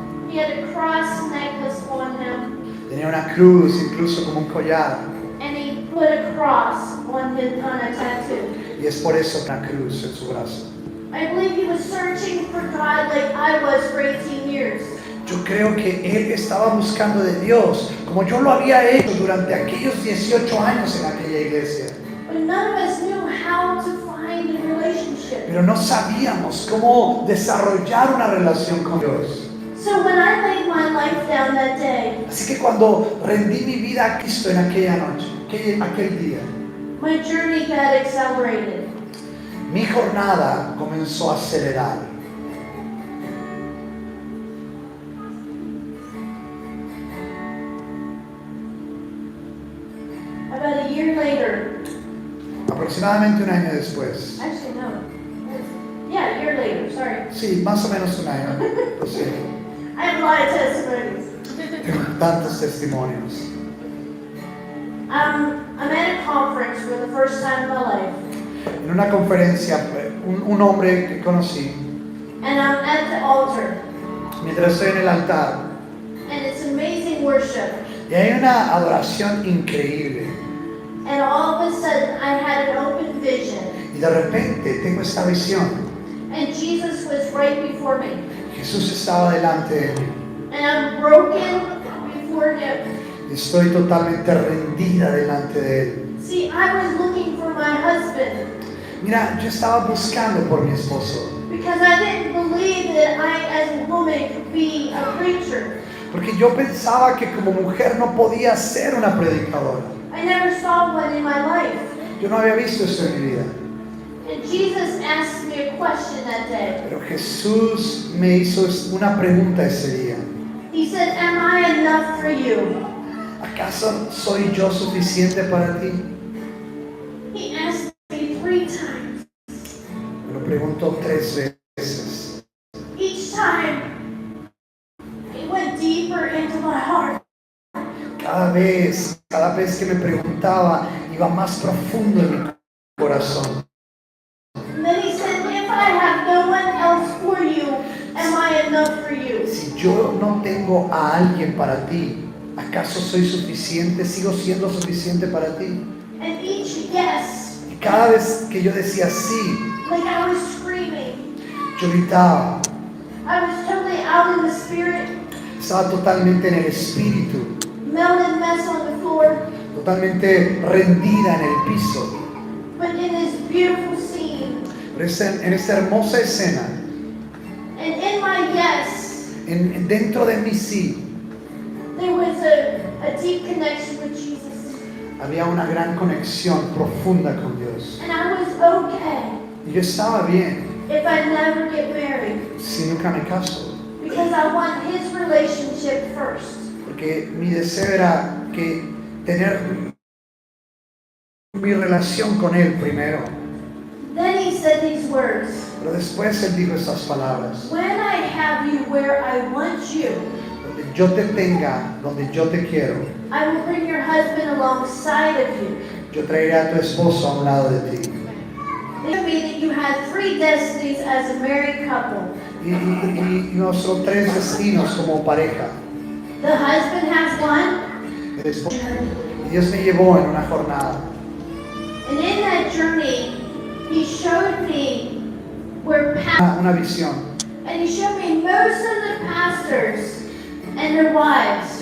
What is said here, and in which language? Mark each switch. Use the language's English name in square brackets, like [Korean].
[English] He had a cross necklace on him. [Spanish] Tenía una cruz, incluso como un collar. [English] And he put a cross on a tattoo. [Spanish] Y es por eso una cruz en su brazo. [English] I believe he was searching for God like I was for 18 years. [Spanish] Yo creo que él estaba buscando de Dios, como yo lo había hecho durante aquellos 18 años en aquella iglesia. [English] But none of us knew how to find a relationship. [Spanish] Pero no sabíamos cómo desarrollar una relación con Dios. [English] So when I laid my life down that day, [Spanish] Así que cuando rendí mi vida a Cristo en aquella noche, aquel día, [English] my journey got accelerated. [Spanish] mi jornada comenzó a acelerar. [English] About a year later, [Spanish] Aproximadamente un año después, [English] actually no, yeah, a year later, sorry. [Spanish] sí, más o menos un año, lo siento. [English] I have a lot of testimonies. [Spanish] Tengo tantos testimonios. [English] I'm at a conference for the first time in my life, [Spanish] En una conferencia, un hombre que conocí, [English] and I'm at the altar, [Spanish] mientras estoy en el altar, [English] and it's amazing worship, [Spanish] y hay una adoración increíble, [English] and all of a sudden I had an open vision, [Spanish] y de repente tengo esta visión. [English] and Jesus was right before me, [Spanish] Jesús estaba delante de mí, [English] and I'm broken before him. [Spanish] y estoy totalmente rendida delante de él. [English] See, I was looking for my husband [Spanish] Mira, yo estaba buscando por mi esposo, [English] because I didn't believe that I, as a woman, could be a preacher. [Spanish] porque yo pensaba que como mujer no podía ser una predicadora. [English] I never saw one in my life. [Spanish] Yo no había visto eso en mi vida. [English] And Jesus asked me a question that day. [Spanish] Pero Jesús me hizo una pregunta ese día. [English] He said, "Am I enough for you?" [Spanish] ¿Acaso soy yo suficiente para ti? [English] He asked me 3 times. [Spanish] Me lo preguntó 3 veces. [English] Each time, it went deeper into my heart. [Spanish] Cada vez que me preguntaba, iba más profundo en mi corazón. [English] And then he said, "If I have no one else for you, am I enough for you?" [Spanish] Si yo no tengo a alguien para ti, ¿acaso soy suficiente? ¿Sigo siendo suficiente para ti? [English] And each yes, [Spanish] Y cada vez que yo decía sí, [English] like I was screaming. [Spanish] yo gritaba. [English] I was totally out in the spirit, [Spanish] Estaba totalmente en el espíritu, [English] melted mess on the floor, [Spanish] totalmente rendida en el piso. [English] but in this beautiful scene. [Spanish] Pero en esta hermosa escena, [English] And in my yes, [Spanish] dentro de mí sí, [English] there was a deep connection with Jesus. [Spanish] había una gran conexión profunda con Dios. [English] And I was okay [Spanish] Y yo estaba bien, [English] if I never get married, [Spanish] si nunca me caso, [English] because I want his relationship first. [Spanish] porque mi deseo era que tener mi relación con Él primero. [English] Then he said these words, [Spanish] Pero después Él dijo estas palabras: [English] "When I have you where I want you, [Spanish] donde yo te tenga, donde yo te quiero, [English] I will bring your husband alongside of you." [Spanish] yo traeré a tu esposo a un lado de ti. [English] It could be that you had 3 destinies as a married couple. [Spanish] Y nuestros 3 destinos como pareja. [English] The husband has one, [Spanish] El esposo. Y Dios me llevó en una jornada. [English] and in that journey, he showed me where pastors, [Spanish] Una visión. [English] and he showed me most of the pastors and their wives